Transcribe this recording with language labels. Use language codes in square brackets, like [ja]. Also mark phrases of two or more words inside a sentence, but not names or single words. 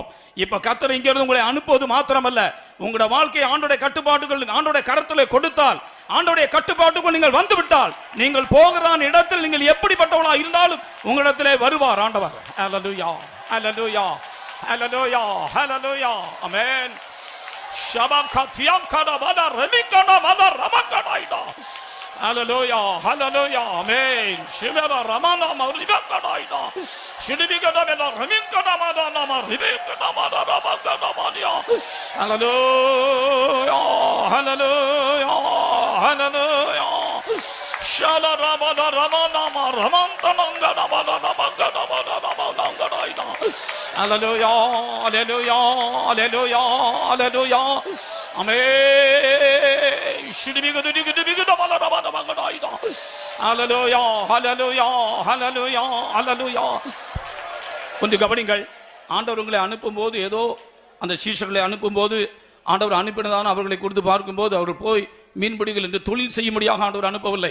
[ta] இப்ப கர்த்தர் இங்கிருந்து உங்களை அனுப்புவது மாத்திரமல்ல, உங்களோட வாழ்க்கையை ஆண்டோடைய கட்டுப்பாட்டுகள் ஆண்டோடைய கரத்தில் கொடுத்தால், ஆண்டோடைய கட்டுப்பாட்டுக்குள் நீங்கள் வந்துவிட்டால், நீங்கள் போகிறதான இடத்தில் நீங்கள் எப்படிப்பட்டவளா இருந்தாலும் உங்களிடத்திலே வருவார் ஆண்டவர். அல்லேலூயா, அல்லேலூயா, அல்லேலூயா, அல்லேலூயா. ஆமென். [en] Hallelujah, hallelujah, amen. Shivera ramana maribaka daida. Shidibika da bela raminka da mada nama ribika da mada rabaka da madia. Hallelujah, hallelujah, hallelujah. Shala ramana ramana ramanta nanga da mada rabaka da mada rabaka daida. Hallelujah, hallelujah, hallelujah, hallelujah. Amen. Shidibika da mada rabaka. Hallelujah, hallelujah, hallelujah, hallelujah. [ta] கொஞ்சம் கவனிங்கள். ஆண்டவர் உங்களை அனுப்பும் போது, ஏதோ அந்த சீஷர்களை அனுப்பும் போது, ஆண்டவர் அனுப்பினதான அவர்களை குறித்து பார்க்கும்போது, அவர்கள் போய் மீன்பிடிகள் என்று தொழில் செய்யும்படியாக ஆண்டவர் அனுப்பவில்லை.